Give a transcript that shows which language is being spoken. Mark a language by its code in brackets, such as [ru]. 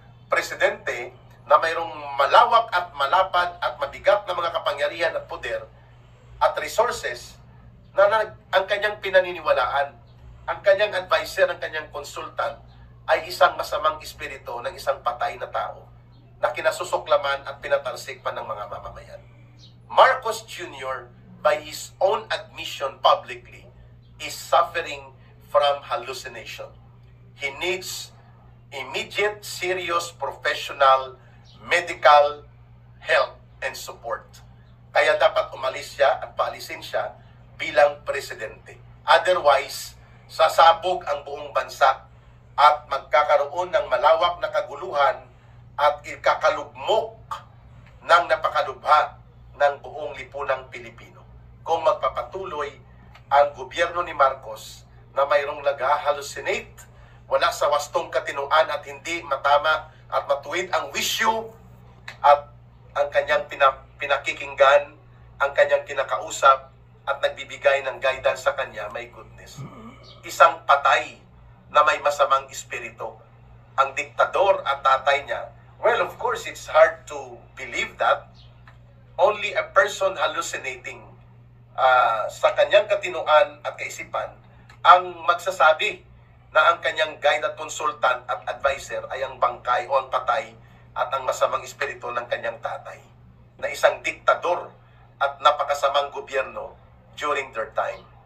[tl] presidente na mayroong malawak at malapad at mabigat na mga kapangyarihan at poder at resources na ang kanyang pinaniniwalaan, ang kanyang advisor, ang kanyang consultant ay isang masamang espiritu ng isang patay na tao na kinasusuklaman at pinatalsik pa ng mga mamamayan. [en] Marcos Jr., by his own admission publicly, is suffering from hallucination. He needs immediate, serious, professional, medical help and support. [tl] Kaya dapat umalis siya at paalisin siya bilang presidente. Otherwise, sasabog ang buong bansa at magkakaroon ng malawak na kaguluhan at ikakalugmok ng napakalubha ng buong lipunang Pilipino. Kung magpapatuloy ang gobyerno ni Marcos na mayroong nag-hallucinate, wala sa wastong katinuan at hindi matama at matuwid ang wisyo at ang kanyang pinakikinggan, ang kanyang kinakausap at nagbibigay ng guidance sa kanya, [en] my goodness. [tl] Isang patay na may masamang espiritu. Ang diktador at tatay niya, [en] well, of course, it's hard to believe that. Only a person hallucinating [tl] sa kanyang katinuan at kaisipan ang magsasabi na ang kanyang guide at consultant at advisor ay ang bangkay o ang patay at ang masamang espiritu ng kanyang tatay na isang diktador at napakasamang gobyerno [en] during their time.